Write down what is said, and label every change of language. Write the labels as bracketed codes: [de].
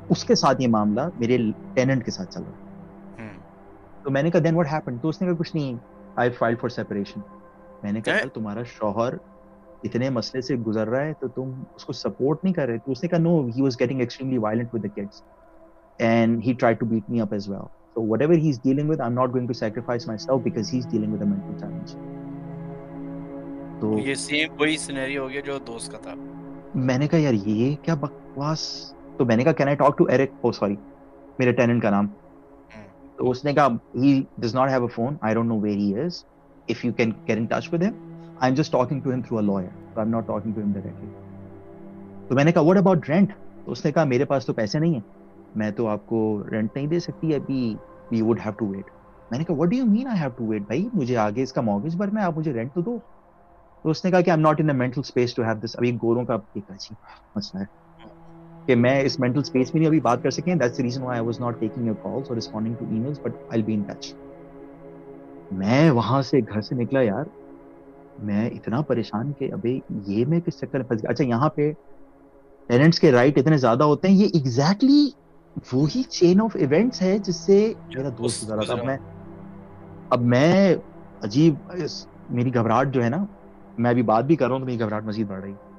[ur] اس کے ساتھ یہ معاملہ میرے ٹیننٹ کے ساتھ چل رہا. تو میں نے کہا [en] Then what happened? [ur] تو اس نے کہا کچھ نہیں, [en] I filed for separation. [ur] میں نے کہا یار تمہارا شوہر اتنے مسئلے سے گزر رہا ہے تو تم اس کو سپورٹ نہیں کر رہے. تو اس نے کہا [en] No, he was getting extremely violent with the kids and he tried to beat me up as well. So whatever he's dealing with, I'm not going to sacrifice myself because he's dealing with a mental challenge. [ur] تو یہ same وہی scenario ہو گیا جو دوست کا تھا. میں نے کہا یار یہ کیا بکواس. تو میں نے کہا [en] can I talk to Eric? Oh sorry, [ur] میرے ٹیننٹ کا نام. تو اس نے کہا [en] he does not have a phone, I don't know where he is, if you can get in touch with him, I'm just talking to him through a lawyer, so I'm not talking to him directly. [ur] تو میں نے کہا [en] what about rent? [ur] تو اس نے کہا میرے پاس تو پیسے نہیں ہیں, میں تو آپ کو رینٹ نہیں دے سکتی ابھی, [en] we would have to wait. [ur] میں نے کہا [en] what do you mean I have to wait؟ [ur] بھائی مجھے آگے اس کا mortgage بھرنا ہے, آپ مجھے رینٹ تو دو. تو اس نے کہا کہ [en] I'm not in a mental space to have this. [ur] ابھی گوروں کا ایک عجیب مسئلہ ہے کہ میں اس mental space میں نہیں ابھی بات کر سکیں. [en] That's the reason why I was not taking your calls or responding to emails, but I'll be in touch. [ur] میں وہاں سے گھر سے نکلا یار, میں اتنا پریشان کہ ابھی یہ میں کس چکر میں پھنس گیا. اچھا یہاں پہ ٹیننٹس کے رائٹ اتنے زیادہ ہوتے ہیں, یہ ایگزیکٹلی وہی چین آف ایونٹس ہے جس سے میرا دوست گزرا تھا. اب میں عجیب, میری گھبراہٹ جو ہے نا, میں ابھی بات بھی کر رہا ہوں تو میری گھبراہٹ مزید بڑھ رہی.